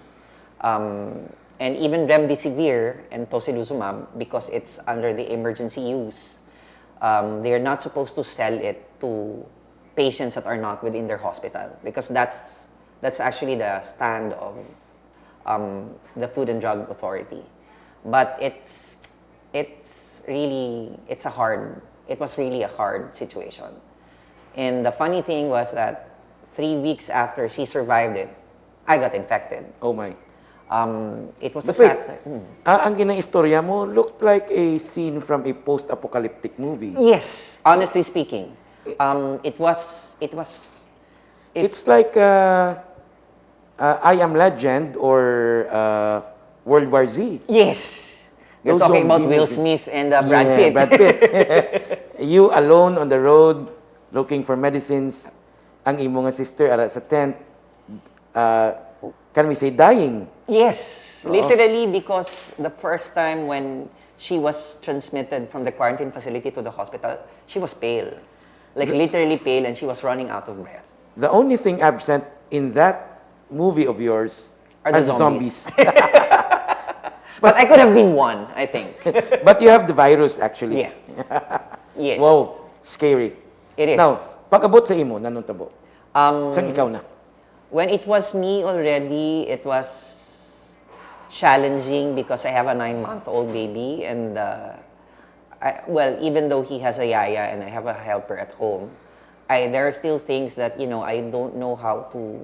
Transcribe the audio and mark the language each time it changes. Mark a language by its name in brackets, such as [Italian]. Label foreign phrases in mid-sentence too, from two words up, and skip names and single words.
[English] And even remdesivir and tocilizumab, because it's under the emergency use, they're not supposed to sell it to patients that are not within their hospital, because that's actually the stand of the Food and Drug Authority. But it was really a hard situation. And the funny thing was that 3 weeks after she survived it, I got infected. Oh my. It was a But wait, sad... [Hiligaynon] ang ginang-istorya mo [English] looked like a scene from a post-apocalyptic movie. Yes, honestly speaking. It's like I Am Legend or World War Z. Yes. You're Those talking about zombie Will movies. Smith and Brad Pitt. Brad Pitt. You alone on the road looking for medicines. [Hiligaynon] Ang imo nga sister ara sa tent. [English] Can we say dying? Yes, literally, because the first time when she was transmitted from the quarantine facility to the hospital, she was pale. Like literally pale, and she was running out of breath. The only thing absent in that movie of yours Are the zombies. But I could have been one, I think. But you have the virus actually. Yeah. Yes. Wow, scary. It is. Now, [Hiligaynon] pag-abot sa imo, nanong tabo? Saan ikaw na? [English] When it was me already, it was challenging because I have a 9-month-old baby, and even though he has a yaya and I have a helper at home, there are still things that I don't know how to.